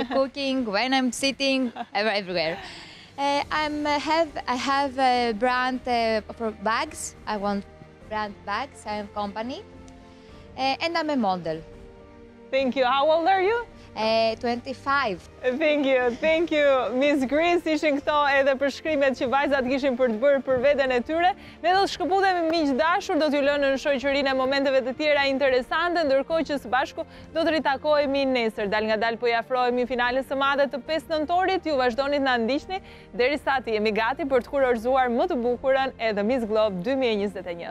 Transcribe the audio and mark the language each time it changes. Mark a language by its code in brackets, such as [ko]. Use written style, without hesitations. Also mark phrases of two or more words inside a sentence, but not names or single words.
[en] When I'm cooking, when I'm sitting, everywhere. I have a brand for bags. I want brand bags. I have company. And I'm a model. Thank you. How old are you? 25. Thank you. Miss Greece, [sq] ishin këto edhe përshkrimet që vajzat kishin për të bërë për veten e tyre. Ne do të shkëputemi me miq dashur, do t'ju lënë në shoqërinë e momenteve të tjera interesante, ndërkohë që së bashku do të ritakohemi nesër. Dal nga dal po i afrohemi finales së madhe të 5 nëntorit. Ju vazhdoni të na ndiqni derisa të jemi gati për të kurorzuar më të bukurën e The Miss Globe 2021.